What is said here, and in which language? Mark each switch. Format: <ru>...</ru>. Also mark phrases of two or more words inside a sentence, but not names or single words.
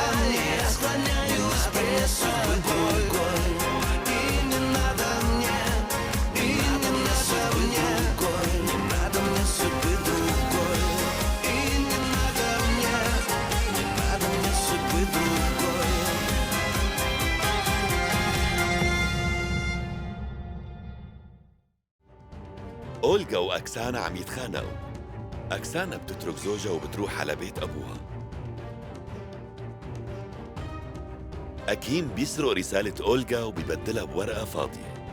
<ru>Я склоняюсь пред тобой. И не надо мне, и не надо мне, не надо мне судьбы другой. И не надо мне судьбы другой.</ru> <ar>أولغا وأكسانا عم يتخانقوا. أكسانا بتترك زوجها وبتروح على بيت أبوها. أكيم بيسرق رسالة أولغا وبيبدلها بورقة فاضية.</ar>